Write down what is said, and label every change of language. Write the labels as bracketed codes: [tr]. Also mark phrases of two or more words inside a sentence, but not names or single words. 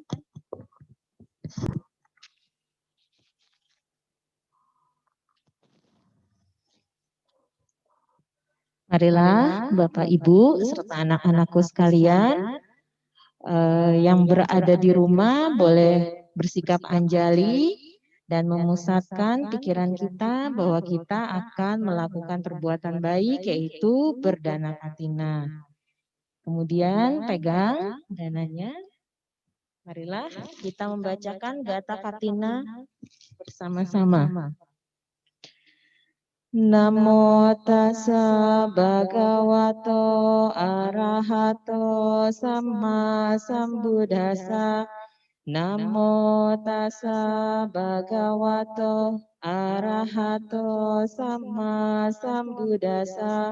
[id] Marilah Bapak Ibu serta anak-anakku sekalian yang berada di rumah boleh bersikap anjali dan memusatkan pikiran kita bahwa kita akan melakukan perbuatan baik, yaitu berdana katina. Kemudian pegang dananya. Marilah kita membacakan Gata Katina bersama-sama. [pi] Namo tassa bhagavato arahato samma sambuddhassa. Namo tassa bhagavato arahato samma sambuddhassa.